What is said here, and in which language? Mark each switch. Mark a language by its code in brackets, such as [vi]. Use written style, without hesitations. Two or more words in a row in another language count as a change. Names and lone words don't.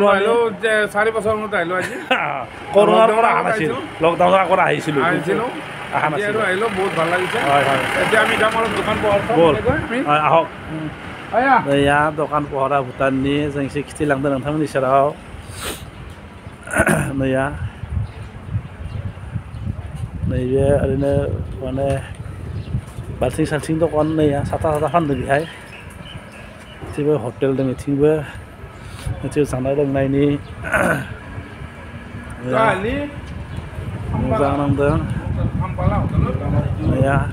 [as] আহিলো 4 বছৰ মূৰত আহিলো আজি কৰোণাৰ পৰা অহা নাছিল, লকডাউনৰ আগত আহিছিলোঁ আৰু আহিলো বহুত ভাল লাগিছে। হয় হয় এতিয়া আমি যাম অলপ দোকান পোহাৰ হয় আহক। এয়া দোকান পোহাৰ [brx] भुटाननि जों एसे खिथिलांदों नोंथांमोननि सेराव। नैया नैबे ओरैनो माने बाल्थिं साल्थिं दखान नैया साथा फानदों बेहाय इथिंबो हटेल दं इथिंबो जानाय लोंनायनि मोजां नांदों नैया